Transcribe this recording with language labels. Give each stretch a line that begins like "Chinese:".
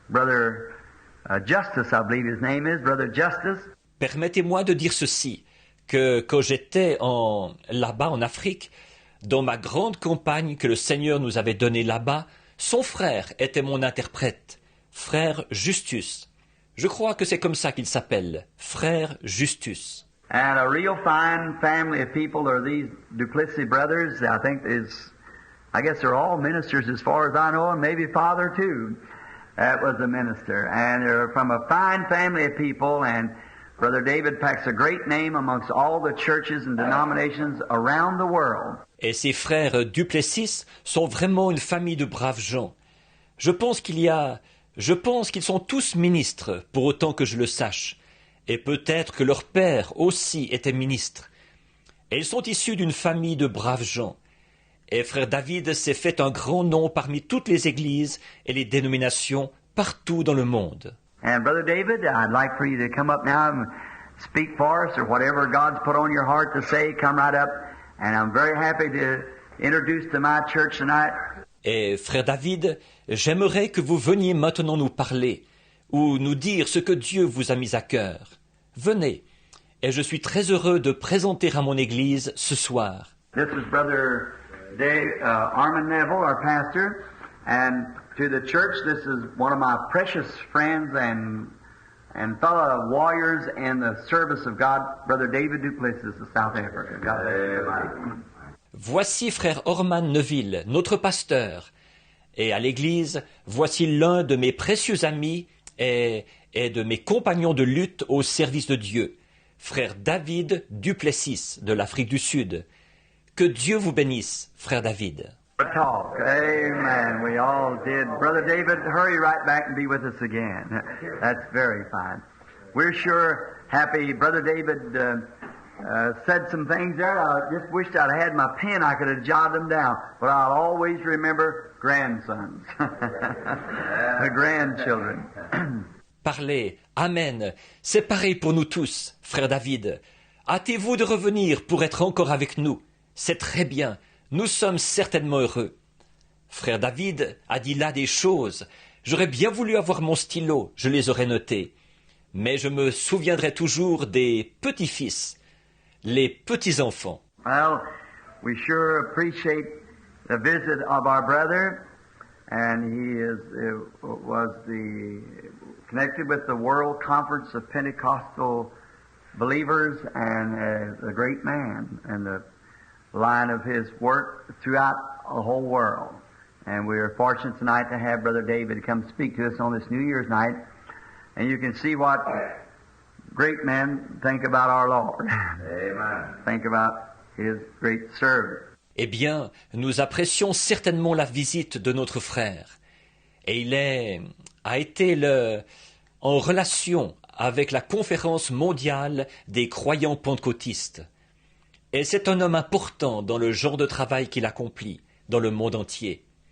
English: Brother Justice, I believe his name is, Brother Justice.
French: Permettez-moi de dire ceci, que quand j'étais là-bas en Afrique, dans ma grande campagne que le Seigneur nous avait donnée là-bas, son frère était mon interprète, frère Justus. Je crois que c'est comme ça qu'il s'appelle, frère Justus.
English: And a real fine family of people are these Duplessis brothers. I guess they're all ministers as far as I know, and maybe father too. That was a minister. And they're from a fine family of people, and Brother David packs a great name amongst all the churches and denominations around the world.
French: Et ces frères Duplessis sont vraiment une famille de braves gens. Je pense qu'ils sont tous ministres, pour autant que je le sache. Et peut-être que leur père aussi était ministre. Et ils sont issus d'une famille de braves gens. Et frère David s'est fait un grand nom parmi toutes les églises et les dénominations partout dans le monde.
English: And Brother David, I'd like for you to come up now and speak for us, or whatever God's put on your heart to say, come right up. And I'm very happy to introduce to my church tonight.
French: Et frère David, j'aimerais que vous veniez maintenant nous parler, ou nous dire ce que Dieu vous a mis à cœur. Venez, et je suis très heureux de présenter à mon église ce soir.
English: This is Brother Armand Neville, our pastor, and to the church, this is one of my precious friends and fellow warriors in the service of God, Brother David Duplessis of South Africa. God bless you.
French: Voici frère Orman Neville, notre pasteur, et à l'église, voici l'un de mes précieux amis et de mes compagnons de lutte au service de Dieu, frère David Duplessis de l'Afrique du Sud. Que Dieu vous bénisse, frère David.
English: Talk. Amen. We all did. Brother David, hurry right back and be with us again. That's very fine. We're sure happy. Brother David said some things there. I just wished I'd had my pen. I could have jotted them down. But I'll always remember grandsons. The grandchildren.
French: Parlez. Amen. C'est pareil pour nous tous, frère David. Hâtez-vous de revenir pour être encore avec nous. C'est très bien. Nous sommes certainement heureux. Frère David a dit là des choses. J'aurais bien voulu avoir mon stylo, je les aurais notées. Mais je me souviendrai toujours des petits-fils, les petits-enfants.
English: Well, we sure appreciate the visit of our brother, and he was connected with the World Conference of Pentecostal Believers, and a great man, and the line of his work throughout the whole world. And we are fortunate tonight to have Brother David come speak to us on this New Year's night. And you can see what great men think about our Lord. Amen. Think about His great service.
French: Eh bien, nous apprécions certainement la visite de notre frère. Et il a été en relation avec la conférence mondiale des croyants pentecôtistes. Et c'est un homme important dans le genre de travail qu'il accomplit dans le monde entier.